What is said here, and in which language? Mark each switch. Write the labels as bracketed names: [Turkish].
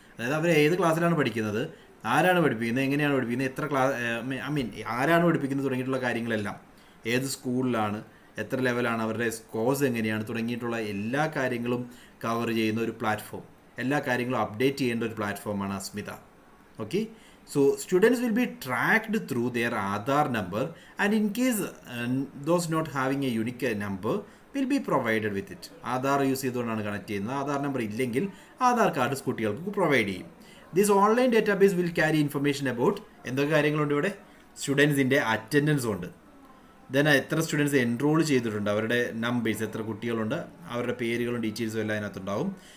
[Malayalam] അതായത് അവർ ഏത് ക്ലാസ്സിലാണ് പഠിക്കുന്നത്, ആരാണ് പഠിപ്പിക്കുന്നത്, എങ്ങനെയാണ് പഠിപ്പിക്കുന്നത്, എത്ര ആരാണ് പഠിപ്പിക്കുന്നത് തുടങ്ങിയിട്ടുള്ള കാര്യങ്ങളെല്ലാം, ഏത് സ്കൂളിലാണ്, എത്ര ലെവലാണ്, അവരുടെ കോഴ്സ് എങ്ങനെയാണ് തുടങ്ങിയിട്ടുള്ള എല്ലാ കാര്യങ്ങളും കവർ ചെയ്യുന്ന ഒരു പ്ലാറ്റ്ഫോം, എല്ലാ കാര്യങ്ങളും അപ്ഡേറ്റ് ചെയ്യേണ്ട ഒരു പ്ലാറ്റ്ഫോമാണ് അസ്മിത. [English] Okay, so students will be tracked through their Aadhaar number, and in case those not having a unique number will be provided with it. [Malayalam] Aadhaar use ചെയ്തുകൊണ്ടാണ് കണക്ട് ചെയ്യുന്നത്. ആധാർ നമ്പർ ഇല്ലെങ്കിൽ ആധാർ കാർഡ് കുട്ടികൾക്ക് പ്രൊവൈഡ് ചെയ്യും. [English] this online database will carry information about [Malayalam] എന്തൊക്കെ കാര്യങ്ങളുണ്ട് ഇവിടെ? സ്റ്റുഡൻസിൻ്റെ attendance ഉണ്ട്, then എത്ര സ്റ്റുഡൻസ് എൻറോൾ ചെയ്തിട്ടുണ്ട്, അവരുടെ നമ്പേഴ്സ്, എത്ര കുട്ടികളുണ്ട്, അവരുടെ പേരുകളും ഡീറ്റെയിൽസും എല്ലാം അതിനകത്തുണ്ടാവും.